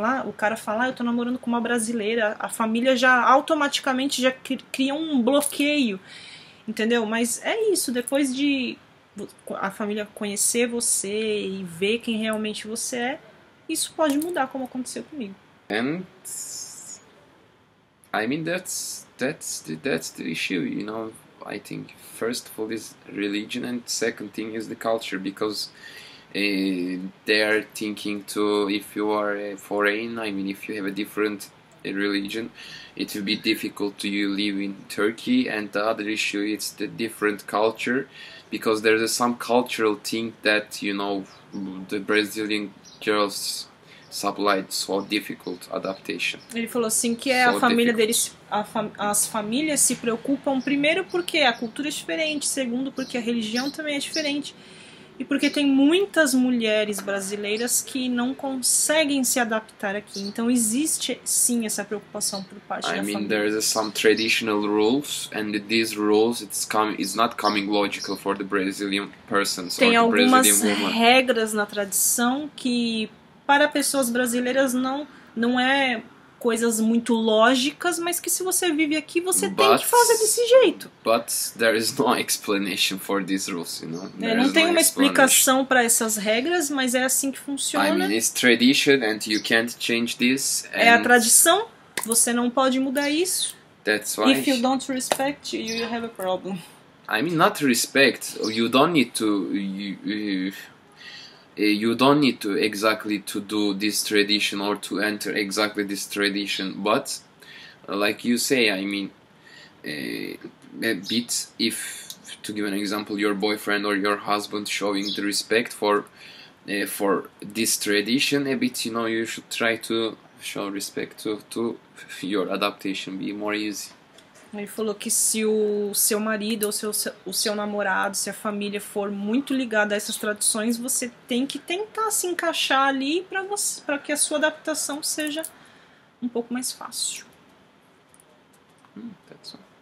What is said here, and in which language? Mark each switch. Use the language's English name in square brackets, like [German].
[Portuguese] O cara fala, eu tô namorando com uma brasileira, a família já automaticamente já cria um bloqueio, entendeu? Mas é isso, depois de a família conhecer você e ver quem realmente você é, isso pode mudar, como aconteceu comigo. [English] And I mean, that's the issue, you know. I think first of all is religion, and second thing is the culture, because they are thinking to, if you are a foreign, I mean, if you have a different religion, it will be difficult to you live in Turkey. And the other issue is the different culture, because there's some cultural thing that, you know, the Brazilian girls supplied so difficult adaptation. [Portuguese] Ele falou assim que a família deles, as famílias se preocupam primeiro porque a cultura é diferente, segundo porque a religião também é diferente, e porque tem muitas mulheres brasileiras que não conseguem se adaptar aqui. Então existe sim essa preocupação por parte da família. [English] I mean, there's some traditional rules, and these rules it's not coming logical for the Brazilian persons. [Portuguese] Tem [English] or the [Portuguese] algumas [English] Brazilian woman. [Portuguese] regras na tradição que para pessoas brasileiras não é coisas muito lógicas, mas que se você vive aqui, você tem que fazer desse jeito. [English] But there is no explanation for these rules, you know. [Portuguese] Não tem uma explicação para essas regras, mas é assim que funciona. [English] I mean, it's tradition and you can't change this. [Portuguese] É a tradição, você não pode mudar isso. [English] That's why. If you don't respect, you have a problem. I mean, not respect. You don't need to. You don't need to exactly to do this tradition or to enter exactly this tradition, but like you say, I mean, a bit, if to give an example, your boyfriend or your husband showing the respect for for this tradition a bit, you know, you should try to show respect to your adaptation, be more easy. [Portuguese] Ele falou que se o seu marido ou o seu namorado, se a família for muito ligada a essas tradições, você tem que tentar se encaixar ali para que a sua adaptação seja um pouco mais fácil. [English] That's all.